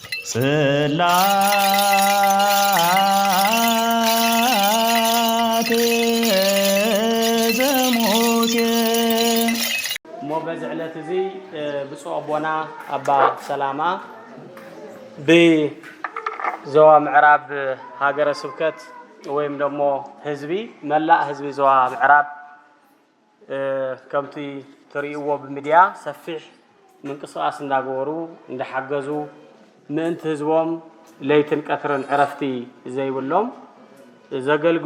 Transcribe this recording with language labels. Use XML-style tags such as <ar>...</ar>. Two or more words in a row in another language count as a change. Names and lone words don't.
<ti>ጽላት ዘሙሴ ሞበዝ ዕለት እዚ ብፁዕ አቦና አባ ሰላማ በዞባ ምዕራብ ሀገረ ስብከት</ti> <am>ወይም ደግሞ</am> <ti>ህዝቢ መላእ ህዝቢ ዞባ ምዕራብ ከምቲ ትሪእዎ በሚዲያ ሰፊሕ ምንቅስቃስ እንዳገበሩ እንዳሐገዙ ምእንቲ ህዝቦም ለይትን ቀትርን ዕረፍቲ ዘይብሎም ዘገልግሉ</ti>